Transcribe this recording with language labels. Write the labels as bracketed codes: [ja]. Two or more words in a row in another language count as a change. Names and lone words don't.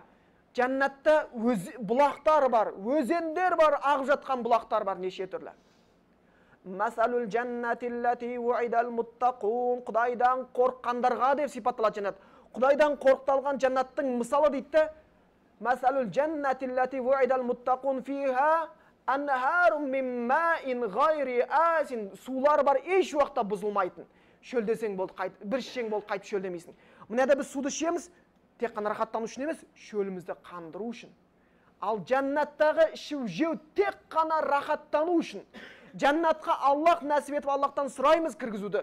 [kk] Жәннатта бұлақтар бар, өзендер бар, ағып жатқан бұлақтар бар, неше түрлі. [ar] مثل الجنة التي وعد المتقون. [kk] Құдайдан қорыққандарға деп сипатталады жәннат. Құдайдан қорықталған жәннаттың мысалы дейді. [ar] مثل الجنة التي وعد المتقون فيها أنهار من ماء غير آسن. [kk] Сулар бар, еш уақытта бұзылмайтын. Шөлдесең болды, қайт, бір ішсең болды, қайтып шөлдемейсің. Мынада біз суды ішеміз, тек қана рахаттану үшін емес, шөлімізді қандыру үшін. Ал жәннаттағы ішу жеу тек қана рахаттану үшін. Жәннатқа Аллах нәсіп етіп Аллахтан сұраймыз кіргізуді.